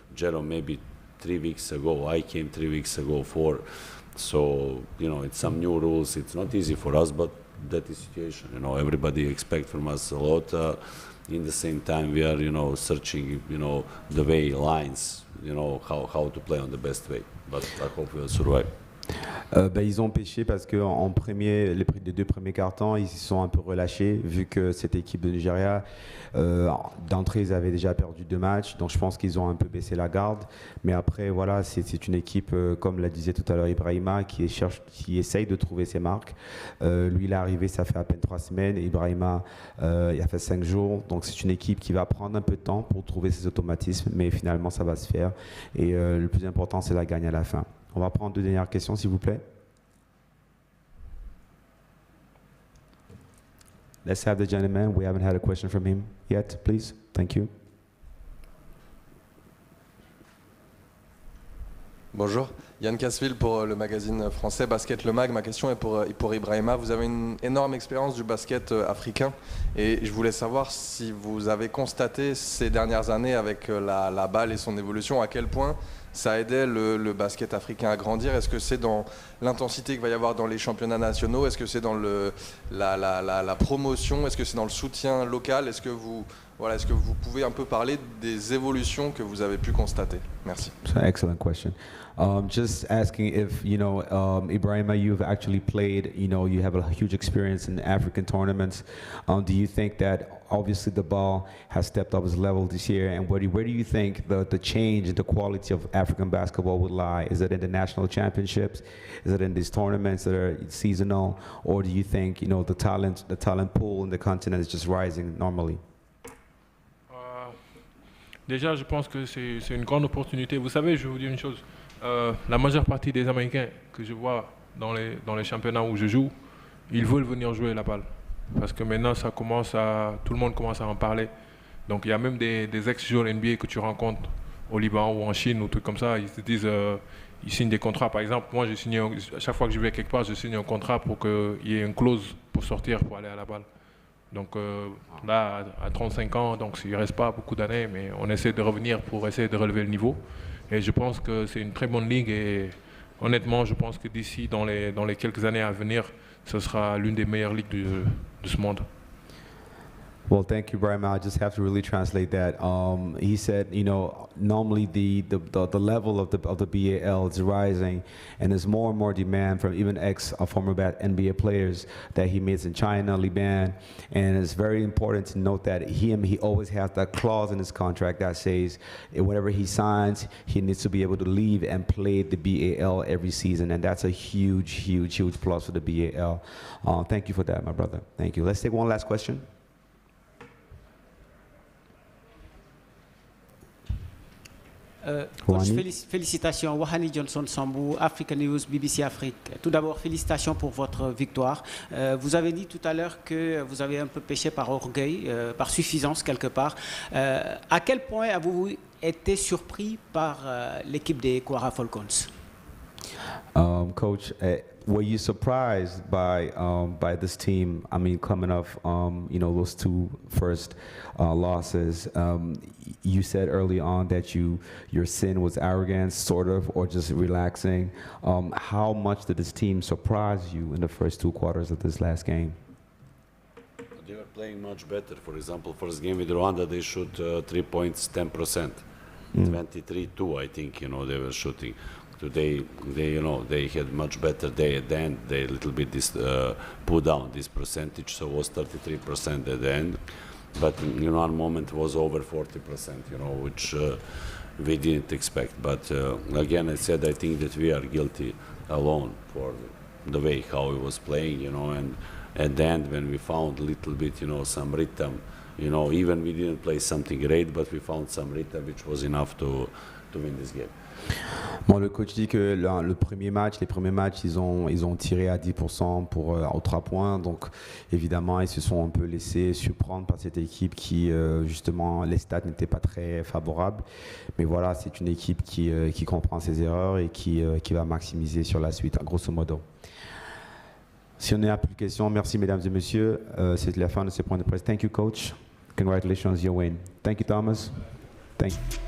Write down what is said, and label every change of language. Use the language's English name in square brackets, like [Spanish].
[English] Jerome maybe 3 weeks ago. I came 3 weeks ago, 4. So, it's some new rules. It's not easy for us, but that is the situation. Everybody expects from us a lot. In the same time, we are, searching, the way, lines, how to play on the best way. But I hope we'll survive. [French] Ils ont pêché parce que les 2 premiers cartons, ils se sont un peu relâchés vu que cette équipe de Nigeria, d'entrée, ils avaient déjà perdu 2 matchs. Donc je pense qu'ils ont un peu baissé la garde. Mais après, voilà, c'est une équipe, comme l'a disait tout à l'heure Ibrahima, qui essaye de trouver ses marques. Lui, il est arrivé, ça fait à peine 3 semaines. Ibrahima, il a fait 5 jours. Donc c'est une équipe qui va prendre un peu de temps pour trouver ses automatismes. Mais finalement, ça va se faire. Et le plus important, c'est la gagne à la fin. On va prendre 2 dernières questions, s'il vous plaît. [English] Let's have the gentleman. We haven't had a question from him yet, please. Thank you. [French] Bonjour, Yann Casville pour le magazine français Basket Le Mag. Ma question est pour Ibrahima. Vous avez une énorme expérience du basket africain et je voulais savoir si vous avez constaté ces dernières années avec la BAL et son évolution à quel point ça aidait le basket africain à grandir. Est-ce que c'est dans l'intensité qu'il va y avoir dans les championnats nationaux? Est-ce que c'est dans la promotion? Est-ce que c'est dans le soutien local? Est-ce que vous pouvez un peu parler des évolutions que vous avez pu constater? Merci. [English] That's an excellent question. Just asking if, Ibrahima, you've actually played, you have a huge experience in African tournaments. Do you think that obviously the ball has stepped up its level this year, and where do you think the change in the quality of African basketball would lie? Is it in the national championships? Is it in these tournaments that are seasonal? Or do you think, the talent pool in the continent is just rising normally? [French] Déjà, je pense que c'est une grande opportunité. Vous savez, je vais vous dire une chose. La majeure partie des Américains que je vois dans les championnats où je joue, ils veulent venir jouer la balle. Parce que maintenant, tout le monde commence à en parler. Donc il y a même des ex-joueurs NBA que tu rencontres au Liban ou en Chine ou trucs comme ça. Ils te disent, ils signent des contrats. Par exemple, moi, à chaque fois que je vais quelque part, je signe un contrat pour qu'il y ait une clause pour sortir, pour aller à la balle. Donc là, à 35 ans, donc il ne reste pas beaucoup d'années, mais on essaie de revenir pour essayer de relever le niveau. Et je pense que c'est une très bonne ligue et honnêtement, je pense que d'ici, dans les quelques années à venir, ce sera l'une des meilleures ligues de ce monde. [English] Well, thank you, Brian. I just have to really translate that. He said, you know, normally the level of the BAL is rising, and there's more and more demand from even former NBA players that he meets in China, Liban, and it's very important to note that he always has that clause in his contract that says whenever he signs, he needs to be able to leave and play the BAL every season, and that's a huge plus for the BAL. Thank you for that, my brother. Thank you. Let's take one last question. [French] Coach, félicitations, Wahani Johnson Sambou, Africa News, BBC Afrique. Tout d'abord, félicitations pour votre victoire. Vous avez dit tout à l'heure que vous avez un peu péché par orgueil, par suffisance quelque part. À quel point avez-vous été surpris par l'équipe des Kwara Falcons? [English] Coach, were you surprised by this team? I mean, coming off, you know, those two first losses. You said early on that your sin was arrogance, sort of, or just relaxing. How much did this team surprise you in the first two quarters of this last game? They were playing much better. For example, first game with Rwanda, they shoot 3 points, 10%. 23-2, I think, you know, they were shooting. Today, you know, they had much better day at the end. They a little bit put down this percentage, so it was 33% at the end. But in one moment was over 40%, you know, which we didn't expect. But again, I said I think that we are guilty alone for the way how he was playing, you know, and at the end when we found a little bit, you know, some rhythm, you know, even we didn't play something great, but we found some rhythm which was enough to win this game. [French] Bon, le coach dit que les premiers matchs, ils ont tiré à 10% aux 3 points. Donc, évidemment, ils se sont un peu laissés surprendre par cette équipe qui, justement, les stats n'étaient pas très favorables. Mais voilà, c'est une équipe qui comprend ses erreurs et qui va maximiser sur la suite, grosso modo. Si on n'a plus de questions, merci mesdames et messieurs. C'est la fin de ce point de presse. [English] Thank you, coach. Congratulations, your win. Thank you, Thomas. Thank you.